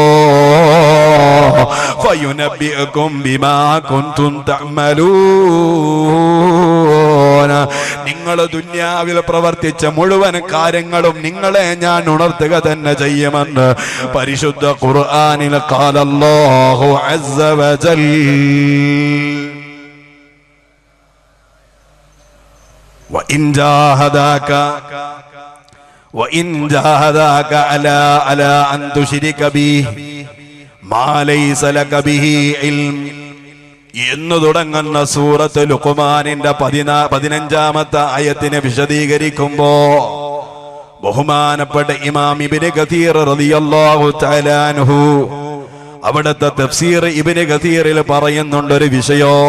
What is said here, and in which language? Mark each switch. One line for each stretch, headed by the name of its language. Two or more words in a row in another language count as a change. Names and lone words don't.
Arabic: فينبئكم بما كنتم تعملون,
Malayalam: നിങ്ങൾ ദുനിയാവിൽ പ്രവർത്തിച്ച മുഴുവൻ കാര്യങ്ങളും നിങ്ങളെ ഞാൻ ഉണർത്തുക തന്നെ ചെയ്യുമെന്ന് പരിശുദ്ധ ഖുർആനിൽ
Arabic: قال الله عز وجل. وإن جاهداك على أن تشرك به ما ليس لك به علم
Malayalam: എന്ന് തുടങ്ങുന്ന സൂറത്ത് ലുഖ്മാനിന്റെ 15-ാമത്തെ ആയത്തിനെ വിശദീകരിക്കുമ്പോ ബഹുമാനപ്പെട്ട ഇമാം ഇബ്നു കസീർ
Arabic: رضي الله تعالى عنه
Malayalam: അവിടുത്തെ തഫ്സീർ ഇബ്നു കസീറിൽ പറയുന്നുണ്ട് ഒരു വിഷയം.